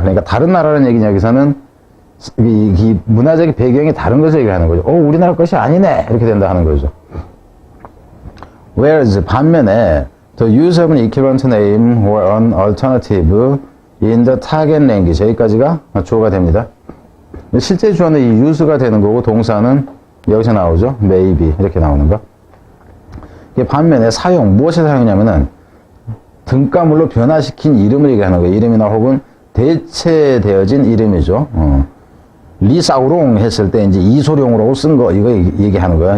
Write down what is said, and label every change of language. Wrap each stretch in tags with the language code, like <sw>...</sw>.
<ko>그러니까 다른 나라라는 얘기는 여기서는 이 문화적인 배경이 다른 것을 얘기하는 거죠. 우리나라 것이 아니네 이렇게 된다 하는 거죠.</ko> <en>Whereas</en> <ko>반면에</ko> <en>the use of an equivalent name or an alternative in the target language</en> <ko>여기까지가 주어가 됩니다. 실제 주어는 이 use가 되는 거고 동사는 여기서 나오죠. maybe 이렇게 나오는 거. 반면에 사용 무엇에 사용이냐면은 등가물로 변화시킨 이름을 얘기하는 거예요. 이름이나 혹은 대체되어진 이름이죠. 리사우롱 했을 때 이제 이소룡으로 쓴 거 이거 얘기하는 거야.</ko>